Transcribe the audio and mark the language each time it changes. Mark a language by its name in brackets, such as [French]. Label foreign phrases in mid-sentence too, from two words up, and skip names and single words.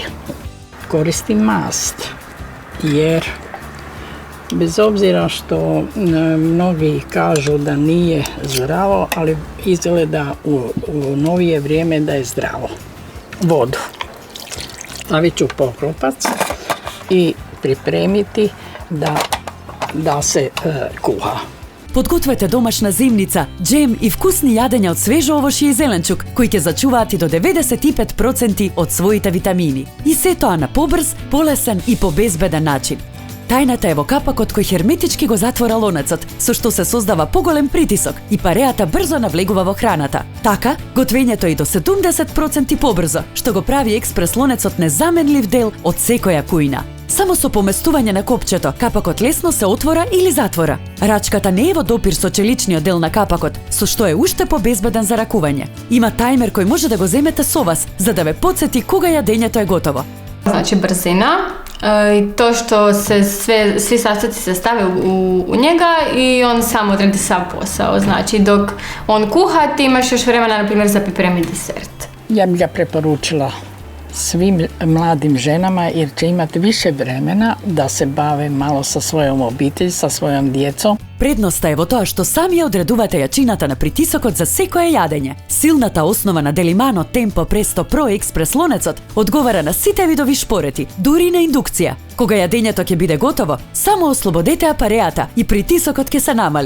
[Croatian] Koristim mast jer bez obzira što mnogi kažu da nije zdravo, ali izgleda u novije vrijeme da je zdravo. Vodu. Stavit ću poklopac i pripremiti da se kuha. [Macedonian] Подгответе домашна зимница, джем и вкусни јадења од свежо овошје и зеленчук, кои ќе зачуваат и до 95% од своите витамини. И се тоа на побрз, полесен и побезбеден начин. Тајната е во капакот кој херметички го затвора лонецот, со што се создава поголем притисок и пареата брзо навлегува во храната. Така, готвењето е и до 70% побрзо, што го прави експрес лонецот незаменлив дел од секоја кујна. Само со поместување на копчето, капакот лесно се отвора или затвора. Рачката не е во допир со челичниот дел на капакот, со што е уште побезбеден за ракување. Има тајмер кој може да го земете со вас, за да ве подсети кога јадењето е готово. [Croatian] Znači brzina i to što se svi sastojci se stave u njega i on sam odradi sav posao. Znači dok on kuha ti imaš još vremena na primjer za pripremiti desert. Ja bih ga preporučila svim mladim ženama jer će imati više vremena da se bave malo sa svojom obitelji, sa svojom djecom. [Macedonian] Предноста е во тоа што сами одредувате јачината на притисокот за секое јадење. Силната основа на Деlimano Tempo Presto Pro Express лонецот одговара на сите видови шпорети, дури на индукција. Кога јадењето ќе биде готово, само ослободете апареата и притисокот ќе се намали.